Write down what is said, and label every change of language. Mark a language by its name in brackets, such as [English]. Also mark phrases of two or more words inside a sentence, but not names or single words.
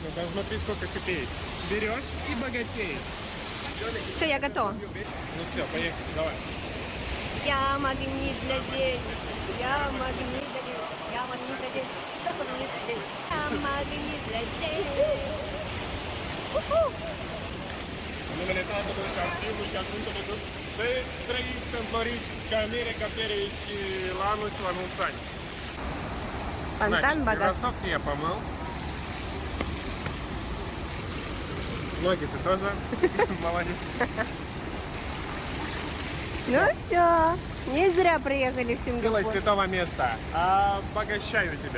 [Russian] Там смотри, сколько копеек. Берешь и богатеешь. Все, я готова. Ну все, поехали, давай. Я магнит для денег. Я магнит для денег. Я магнит для денег. Я магнит для денег. Я магнит для денег. [Romanian] Numele și-a schimbul și sunt tot să trăiți, să împloriți ca mere, ca pere și la mulți ani. [Russian] Фонтан богатства. Кроссовки я помыл. Ноги ты тоже молодец. Ну все, не зря приехали в Силой Сингапур. святого места. Обогащаю тебя.